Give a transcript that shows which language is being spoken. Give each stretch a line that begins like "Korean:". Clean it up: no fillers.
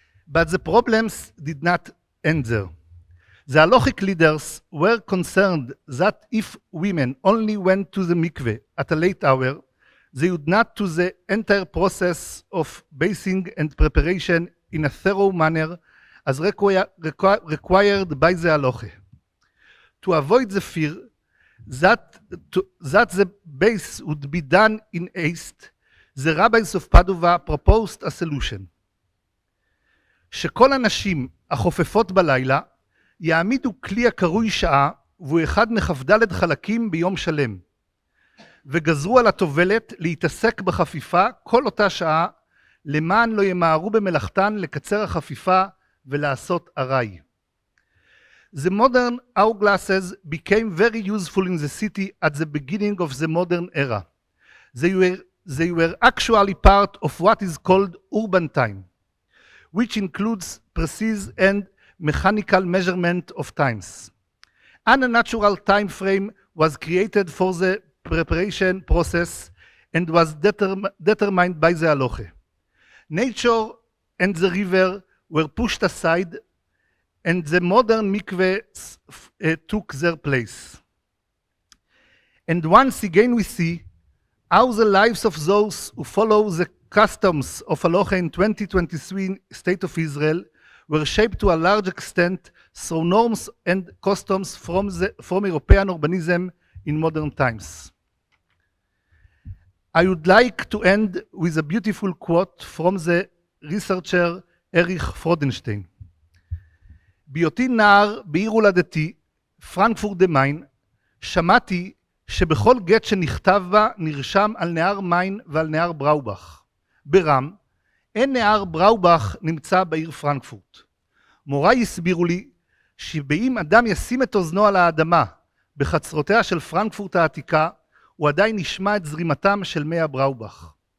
English: But the problems did not end there. The halachic leaders were concerned that if women only went to the mikveh at a late hour, they would not do the entire process of bathing and preparation in a thorough manner as required by the halacha. To avoid the fear that the bath would be done in haste, the rabbis of Padova proposed a solution.
Hebrew: שכל הנשים החופפות בלילה יעמידו כלי הקרוי שעה והוא אחד מכ"ד חלקים ביום שלם, וגזרו על הטובלת להתעסק בחפיפה כל אותה שעה למען לא ימהרו במלאכתן לקצר החפיפה ולעשות ארעי.
English: The modern hourglasses became very useful in the city at the beginning of the modern era. They were actually part of what is called urban time, which includes precise and mechanical measurement of times. And a natural time frame was created for the preparation process and was determined by the halacha. Nature and the river were pushed aside, and the modern mikveh took their place. And once again we see how the lives of those who follow the customs of halacha in 2023 State of Israel were shaped to a large extent through norms and customs from European urbanism in modern times. I would like to end with a beautiful quote from the researcher אריך פרודנשטיין.
Hebrew: בהיותי נער בעיר הולדתי, פרנקפורט דה מיין, שמעתי שבכל גט שנכתב בה נרשם על נהר מיין ועל נהר בראובך. ברם, אין נהר בראובך נמצא בעיר פרנקפורט. מוריי הסבירו לי שבאם אדם ישים את אוזנו על האדמה בחצרותיה של פרנקפורט העתיקה, הוא עדיין נשמע את זרימתם של מי הבראובך.